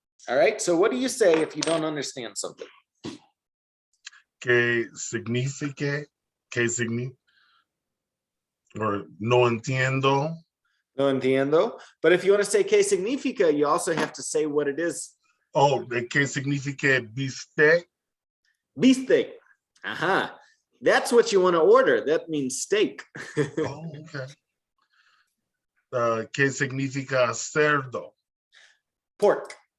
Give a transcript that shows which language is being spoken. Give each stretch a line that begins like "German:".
English: All right. So what do you say if you don't understand something?
Spanish: ¿Qué significa? ¿Qué significa? Or no entiendo. No entiendo.
English: But if you want to say
Spanish: que significa,
English: you also have to say what it is.
Spanish: Oh, ¿qué significa bistec? Bistec. Aha.
English: That's what you want to order. That means steak. Oh, okay.
Spanish: ¿Qué significa cerdo?
English: Pork.